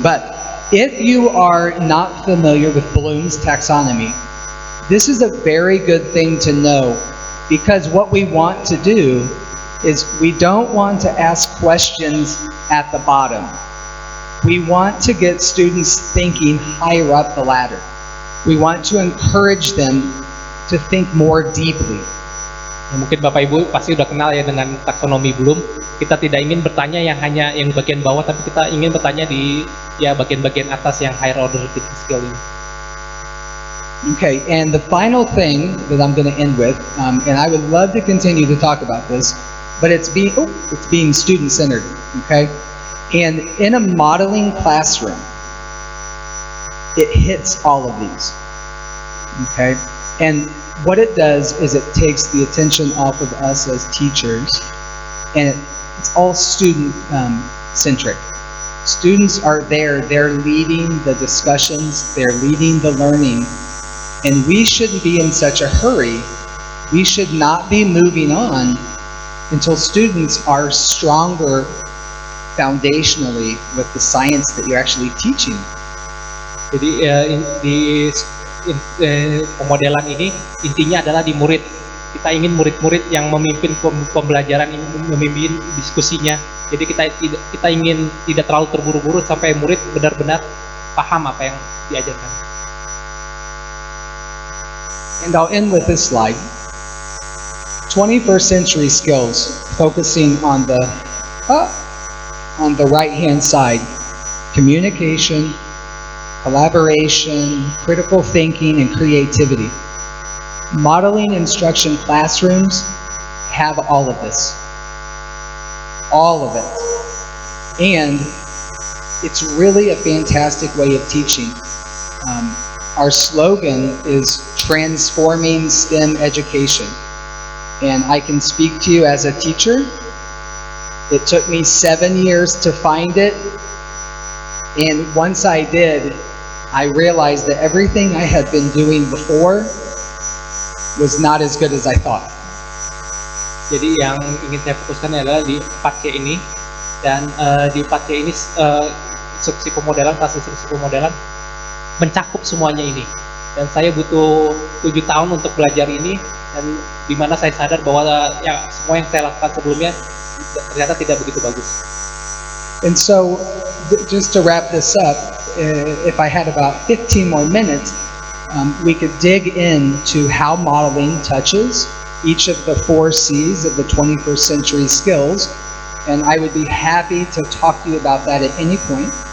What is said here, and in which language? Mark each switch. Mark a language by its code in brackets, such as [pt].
[en] But if you are not familiar with Bloom's taxonomy, this is a very good thing to know, because what we want to do is we don't want to ask questions at the bottom. We want to get students thinking higher up the ladder. We want to encourage them to think more deeply. [id] Ya, mungkin Bapak Ibu pasti udah kenal ya dengan taksonomi Bloom. Kita tidak ingin bertanya yang hanya yang bagian bawah, tapi kita ingin bertanya di ya bagian-bagian atas yang [en] higher order thinking skill [id] ini. [en] Okay, and the final thing that I'm going to end with, and I would love to continue to talk about this, but it's being student-centered. Okay, and in a modeling classroom, it hits all of these. Okay, and what it does is it takes the attention off of us as teachers, and it's all student centric. Students are there, they're leading the discussions, they're leading the learning, and we shouldn't be in such a hurry. We should not be moving on until students are stronger foundationally with the science that you're actually teaching. [id] Jadi di pemodelan ini intinya adalah di murid. Kita ingin murid-murid yang memimpin pembelajaran, memimpin diskusinya. Jadi kita ingin tidak terlalu terburu-buru sampai murid benar-benar paham apa yang diajarkan. [en] And I'll end with this slide. 21st century skills, focusing on the right-hand side: communication, collaboration, critical thinking, and creativity. Modeling instruction classrooms have all of this. All of it. And it's really a fantastic way of teaching. Our slogan is transforming STEM education. And I can speak to you as a teacher. It took me 7 years to find it. And once I did, I realized that everything I had been doing before was not as good as I thought. [id] Jadi yang ingin saya fokuskan adalah di 4C ini, dan di 4C ini instruksi pemodelan, kelas instruksi pemodelan mencakup semuanya ini. Dan saya butuh 7 tahun untuk belajar ini, dan di mana saya sadar bahwa ya semua yang saya lakukan sebelumnya ternyata tidak begitu bagus. [en] And so, just to wrap this up, if I had about 15 more minutes, we could dig into how modeling touches each of the 4 C's of the 21st century skills, and I would be happy to talk to you about that at any point.